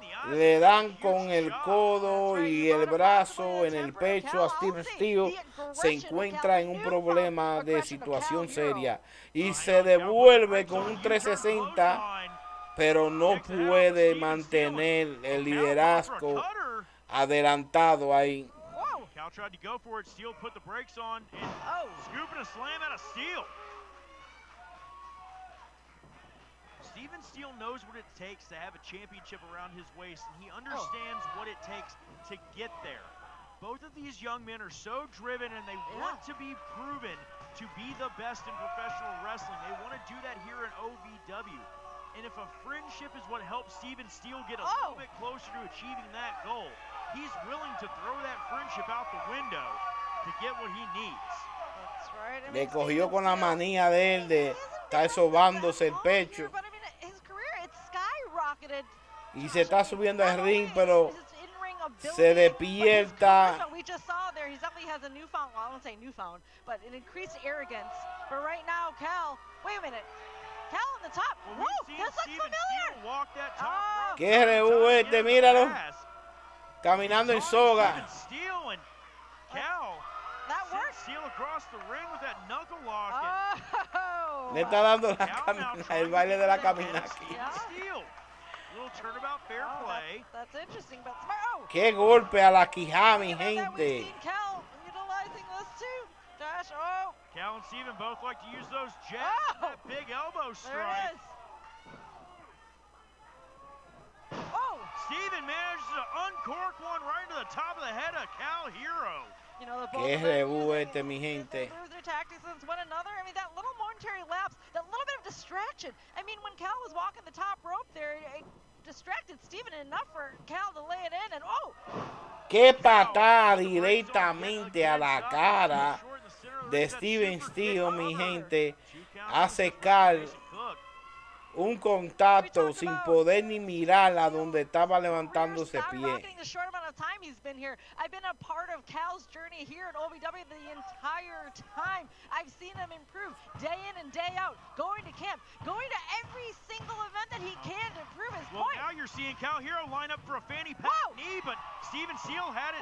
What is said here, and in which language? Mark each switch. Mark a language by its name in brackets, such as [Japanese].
[Spanish] Le dan con el codo y el brazo en el pecho a Steven Steele. Se encuentra en un problema de situación seria y se devuelve con un 360, pero no puede mantener el liderazgo adelantado ahí. [English] Cal tried to go for it. Steele put the brakes on and scooping a slam out of Steele. Steven Steele knows what it takes to have a championship around his waist, and he understands what it takes to get there. Both of these young men are so driven, and they want to be proven to be the best in professional wrestling. They want to do that here in OVW. And if a friendship is what helps Steven Steele get a little bit closer to achieving that goal, he's willing to throw that friendship out the window to get what he needs. That's right. I mean, [Spanish] Le cogió con la manía de él de estar sobándose el pecho. [English] But I mean, his career, it's skyrocketed. [Spanish] Y se está subiendo al ring, pero se despierta. [English] We just saw there, he definitely has a newfound, well, I won't say newfound, but an increased arrogance. But right now, Cal, wait a minute. Cal on the top. Well, Whoa, this looks familiar. Walk that top rope. [Spanish] Qué rebú este, míralo. Caminando en soga. [English] Steele and Cal. That works. Steele across the ring with that knuckle lock. [Spanish] Le está dando la camina, el baile de la camina aquí. [English] Steele. Little turnabout, fair play. That's interesting, but smart. [Spanish] Qué golpe a la quijada, mi gente. [English] We've seen Cal utilizing this too. Josh, Cal and Steven both like to use those jabs, that big elbow strike. There it is. Steven manages to uncork one right into the top of the head of Cal Hero. You know, [Spanish] Qué rebú este, mi gente. [English] They lose their tactics against one another. I mean, that little momentary lapse, that little bit of distraction. I mean, when Cal was walking the top rope there, it distracted Steven enough for Cal to lay it in, and [Spanish] Qué patada directamente a la cara de Steven Steele, mi gente. Hace Cal un contacto sin poder ni mirar a donde estaba levantándose pie. [English] The short amount of time he's been here. I've been a part of Cal's journey here at OVW the entire time. I've seen him improve day in and day out, going to camp, going to every single event that he can to prove his point. Well, now you're seeing Cal Hero line up for a fanny pack knee, but Steven Steele had it.